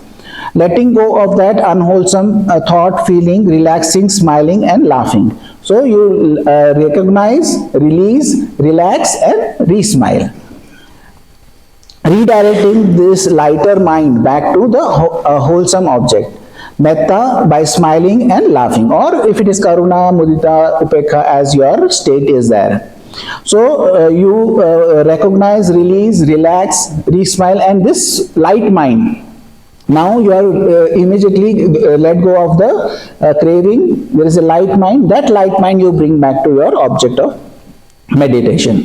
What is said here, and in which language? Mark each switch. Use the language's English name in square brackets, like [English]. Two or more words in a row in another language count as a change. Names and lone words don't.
[English] Letting go of that unwholesome thought, feeling, relaxing, smiling and laughing. So you recognize, release, relax and re-smile. redirecting this lighter mind back to the wholesome object. Metta by smiling and laughing, or if it is [Pali] karuna, mudita, upekha [English] as your state is there. So you recognize, release, relax, re-smile, and this light mind. Now you are immediately let go of the craving. There is a light mind. That light mind you bring back to your object of meditation.